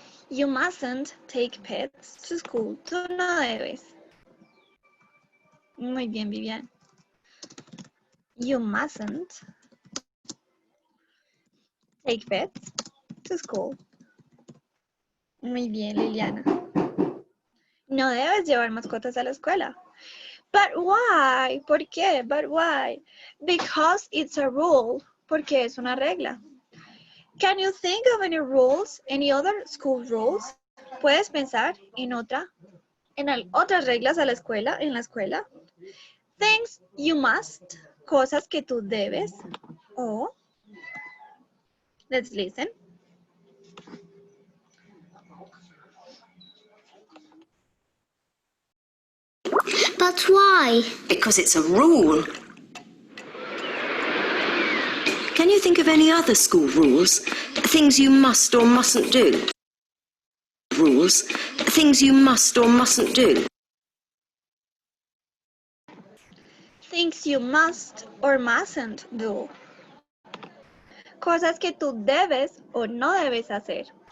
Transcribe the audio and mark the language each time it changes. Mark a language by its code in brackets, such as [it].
[en] You mustn't take pets to school. [es] Tú no debes. Muy bien, Vivian. [en] You mustn't take pets to school. [es] Muy bien, Liliana. No debes llevar mascotas a la escuela. [en] But why? [es] ¿Por qué? [en] But why? Because it's a rule. [es] Porque es una regla. [en] Can you think of any rules? Any other school rules? [es] ¿Puedes pensar en otras reglas a la escuela, en la escuela? [en] Things you must, [es] cosas que tú debes. O, [en] let's listen. But why? Because it's a rule. Can you think of any other school rules? Things you must or mustn't do? Rules. Things you must or mustn't do? Things you must or mustn't do. [es] Cosas que tú debes o no debes hacer.